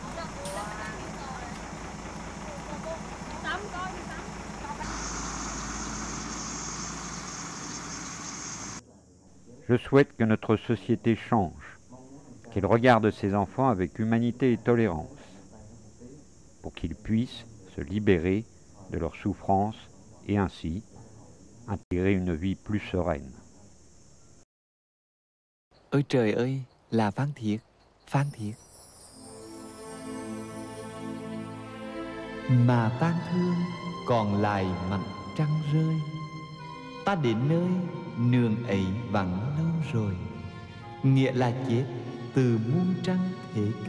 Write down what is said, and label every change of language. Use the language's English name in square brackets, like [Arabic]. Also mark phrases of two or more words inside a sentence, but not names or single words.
[French] Je souhaite que notre société change, qu'elle regarde ses enfants avec humanité et tolérance, pour qu'ils puissent se libérer de leurs souffrances et ainsi intégrer une vie plus sereine. [Vietnamese] Ôi trời ơi, là Phan Thiệt, Phan Thiệt. Mà tang thương còn lại mặt trăng rơi. Ta đến nơi nương ấy vắng lâu rồi, nghĩa là chết từ muôn trăng thế kỷ.